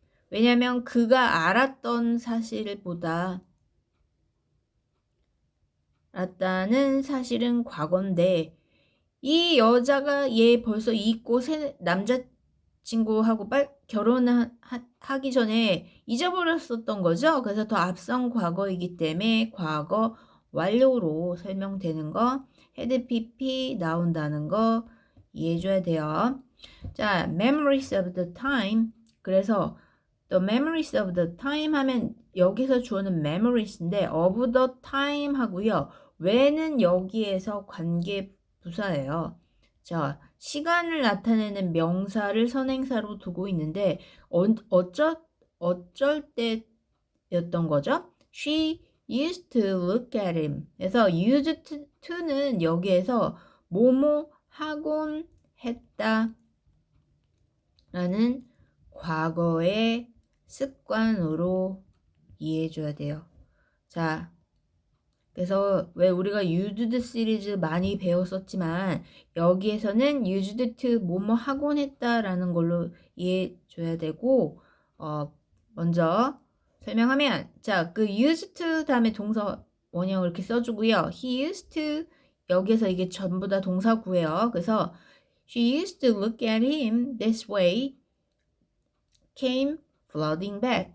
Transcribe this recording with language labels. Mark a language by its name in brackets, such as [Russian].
[Korean] 왜냐면 그가 알았던 사실보다 알았다는 사실은 과거인데 이 여자가 얘 벌써 잊고 남자친구하고 결혼하기 전에 잊어버렸었던 거죠. 그래서 더 앞선 과거이기 때문에 과거 완료로 설명되는 거 had pp 나온다는 거 이해해줘야 돼요. [English] 자, memories of the time. [Korean] 그래서 [English] the memories of the time [Korean] 하면 여기서 주어는 memories인데 of the time 하고요. when은 여기에서 관계 부사예요. 자, 시간을 나타내는 명사를 선행사로 두고 있는데 어쩔 때였던 거죠? [English] She used to look at him. [Korean] 그래서 used to는 여기에서 뭐뭐 하곤 했다 라는 과거의 습관으로 이해해줘야 돼요. 자, 그래서 왜 우리가 used 시리즈 많이 배웠었지만 여기에서는 used to 뭐뭐 하곤 했다라는 걸로 이해해줘야 되고 먼저 설명하면 자, 그 used to 다음에 동사 원형을 이렇게 써주고요. [English] He used to [Korean] 여기에서 이게 전부 다 동사구예요. 그래서 [English] She used to look at him this way came flooding back.